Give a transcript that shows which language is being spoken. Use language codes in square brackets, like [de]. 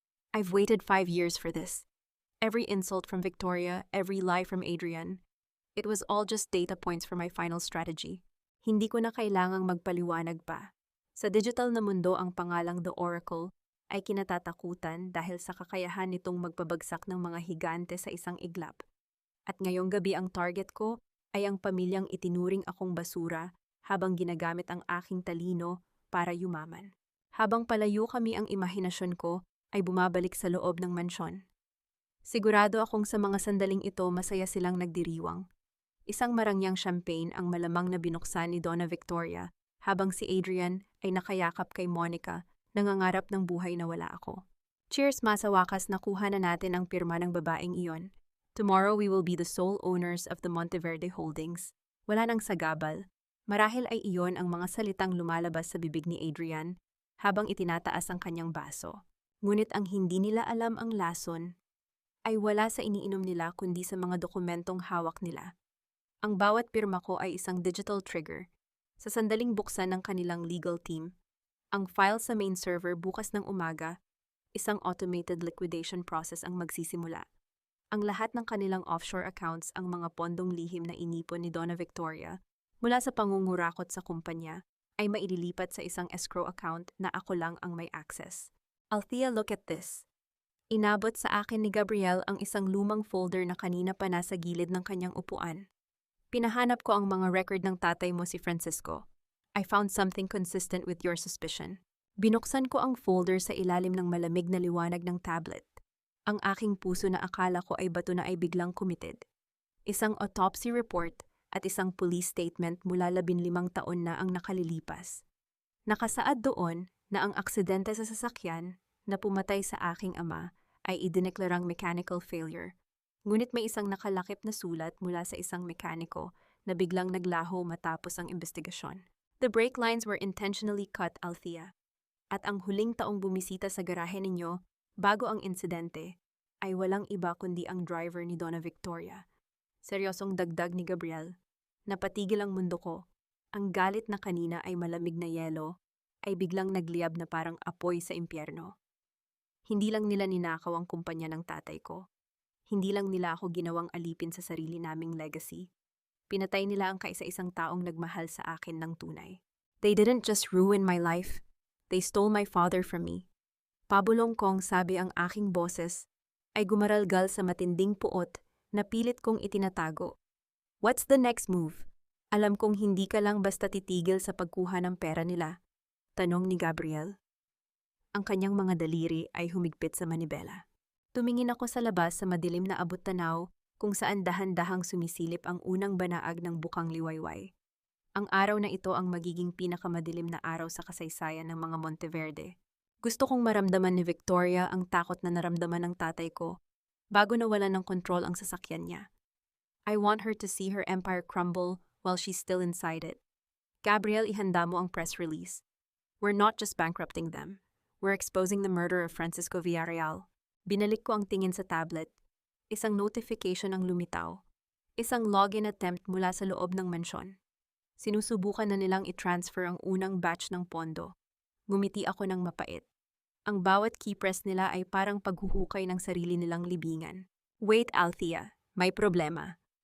[en] I've waited 5 years for this. Every insult from Victoria, every lie from Adrian. It was all just data points for my final strategy. [tl] Hindi ko na kailangang magpaliwanag pa. Sa digital na mundo, ang pangalang The Oracle ay kinatatakutan dahil sa kakayahan nitong magpabagsak ng mga higante sa isang iglap. At ngayong gabi ang target ko ay ang pamilyang itinuring akong basura habang ginagamit ang aking talino para yumaman. Habang palayo kami, ang imahinasyon ko ay bumabalik sa loob ng mansyon. Sigurado akong sa mga sandaling ito masaya silang nagdiriwang. Isang marangyang champagne ang malamang na binuksan ni Donna Victoria habang si Adrian ay nakayakap kay Monica, nangangarap ng buhay na wala ako. Cheers, ma, sa wakas nakuha na natin ang pirma ng babaeng iyon. [en] Tomorrow we will be the sole owners of the Monteverde Holdings. [tl] Wala nang sagabal. Marahil ay iyon ang mga salitang lumalabas sa bibig ni Adrian habang itinataas ang kanyang baso. Ngunit ang hindi nila alam, ang lason ay wala sa iniinom nila kundi sa mga dokumentong hawak nila. Ang bawat pirma ko ay isang digital trigger. Sa sandaling buksan ng kanilang legal team ang file sa main server bukas ng umaga, isang automated liquidation process ang magsisimula. Ang lahat ng kanilang offshore accounts, ang mga pondong lihim na inipon ni Donna Victoria mula sa pangungurakot sa kumpanya, ay maililipat sa isang escrow account na ako lang ang may access. Althea, [en] look at this. [tl] Inabot sa akin ni Gabriel ang isang lumang folder na kanina pa nasa gilid ng kanyang upuan. Pinahanap ko ang mga record ng tatay mo, si Francisco. [en] I found something consistent with your suspicion. [tl] Binuksan ko ang folder sa ilalim ng malamig na liwanag ng tablet. Ang aking puso na akala ko ay bato na ay biglang kumitid. Isang autopsy report at isang police statement mula 15 taon na ang nakalilipas. Nakasaad doon na ang aksidente sa sasakyan na pumatay sa aking ama ay idineklarang mechanical failure. Ngunit may isang nakalakip na sulat mula sa isang mekaniko na biglang naglaho matapos ang investigasyon. [en] The brake lines were intentionally cut, Althea. [tl] At ang huling taong bumisita sa garahe ninyo, bago ang insidente, ay walang iba kundi ang driver ni Donna Victoria. Seryosong dagdag ni Gabriel. Napatigil ang mundo ko. Ang galit na kanina ay malamig na yelo, ay biglang nagliyab na parang apoy sa impyerno. Hindi lang nila ninakaw ang kumpanya ng tatay ko. Hindi lang nila ako ginawang alipin sa sarili naming legacy. Pinatay nila ang kaisa-isang taong nagmahal sa akin ng tunay. [en] They didn't just ruin my life. They stole my father from me. [tl] Pabulong kong sabi ang aking boses ay gumaralgal sa matinding puot na pilit kong itinatago. [en] What's the next move? [tl] Alam kong hindi ka lang basta titigil sa pagkuha ng pera nila. Tanong ni Gabriel. Ang kanyang mga daliri ay humigpit sa manibela. Tumingin ako sa labas sa madilim na abot-tanaw kung saan dahan-dahang sumisilip ang unang banaag ng bukang liwayway. Ang araw na ito ang magiging pinakamadilim na araw sa kasaysayan ng mga Monteverde. Gusto kong maramdaman ni Victoria ang takot na naramdaman ng tatay ko bago nawalan ng kontrol ang sasakyan niya. [en] I want her to see her empire crumble while she's still inside it. Gabriel, [tl] ihanda mo ang press release. [en] We're not just bankrupting them. We're exposing the murder of Francisco Villarreal. [tl] Binalik ko ang tingin sa tablet. Isang notification ang lumitaw. Isang login attempt mula sa loob ng mansyon. Sinusubukan na nilang i-transfer ang unang batch ng pondo. Ngumiti ako ng mapait. Ang bawat key press nila ay parang paghuhukay ng sarili nilang libingan. Wait, Althea. May problema.